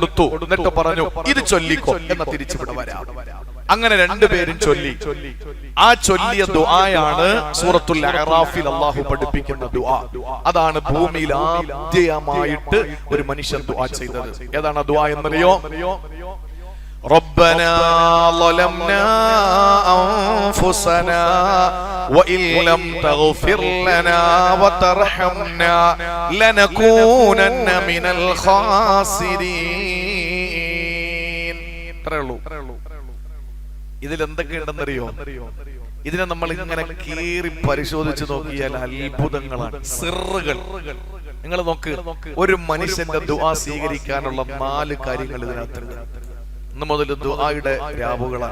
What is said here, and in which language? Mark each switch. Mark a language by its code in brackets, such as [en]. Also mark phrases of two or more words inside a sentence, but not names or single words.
[ml] എന്നിട്ട് പറഞ്ഞു ഇത് ചൊല്ലിക്കോ എന്നാ തിരിച്ചിവിടെ വരാം. അങ്ങനെ രണ്ടുപേരും ചൊല്ലി. ആ ചൊല്ലിയ ദുആയാണ് സൂറത്തുൽ അഅറാഫിൽ അല്ലാഹു പഠിപ്പിക്കുന്ന ദുആ. അതാണ് ഭൂമിയിൽ ആദ്യമായിട്ട് ഒരു മനുഷ്യൻ ദുആ ചെയ്തത്. ഏതാണ് ആ ദുആ എന്നറിയോ? [ar] ربنا ظلمنا أنفسنا وإن لم تغفر لنا وترحمنا لنكونن من الخاسرين. [ml] ഇതിൽ എന്തൊക്കെയുണ്ടെന്നറിയോ? ഇതിനെ നമ്മൾ ഇങ്ങനെ കീറി പരിശോധിച്ച് നോക്കിയാൽ അത്ഭുതങ്ങളാണ്, സിറുകൾ. നിങ്ങൾ നോക്ക്, ഒരു മനുഷ്യന്റെ ദുആ സ്വീകരിക്കാനുള്ള 4 കാര്യങ്ങൾ ഇതിനകത്തുണ്ട്. ഇന്ന് മുതൽ ദുആയുടെ രാവുകളാണ്.